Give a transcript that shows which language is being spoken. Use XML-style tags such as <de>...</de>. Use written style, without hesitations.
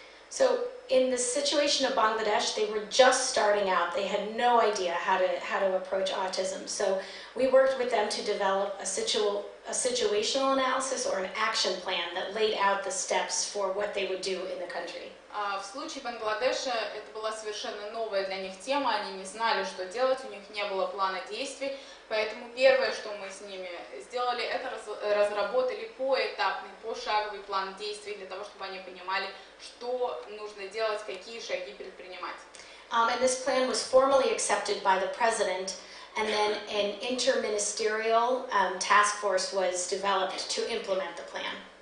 <en>So in the situation of Bangladesh, they were just starting out. They had no idea how to approach autism. So we worked with them to develop a situational analysis or an action plan that laid out the steps for what they would do in the country.</en> <ru>В случае Бангладеша это была совершенно новая для них тема, они не знали, что делать, у них не было плана действий, поэтому первое, что мы с ними сделали, это разработали поэтапный, пошаговый план действий для того, чтобы они понимали, что нужно делать, какие шаги предпринимать.</ru> <en>And this plan was formally accepted by the president, and then an interministerial task force was developed to implement the plan.</en>